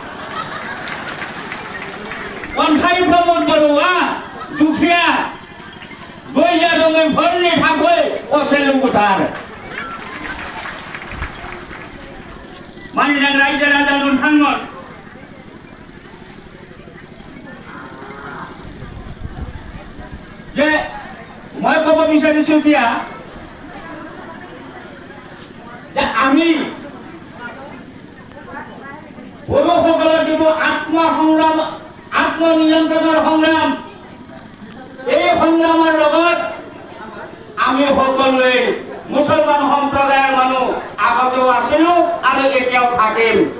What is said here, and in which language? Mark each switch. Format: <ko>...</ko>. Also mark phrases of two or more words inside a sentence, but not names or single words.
<brx>अन्थाइ प्रमोद बर'आ दुखिया गैया रोङैफोरनि थाखाय असेलुगुथार। मानोना रायजो राजा नोंथांमोन जे</brx> <as>মই ক'ব বিচাৰিছো এতিয়া যে আমি বড়োসকলৰ যিটো আত্মনিয়ন্ত্ৰণৰ সংগ্ৰাম এই সংগ্ৰামৰ লগত আমি সকলোৱে মুছলমান সম্প্ৰদায়ৰ মানুহ আগতেও আছিলো আৰু এতিয়াও থাকিম।</as>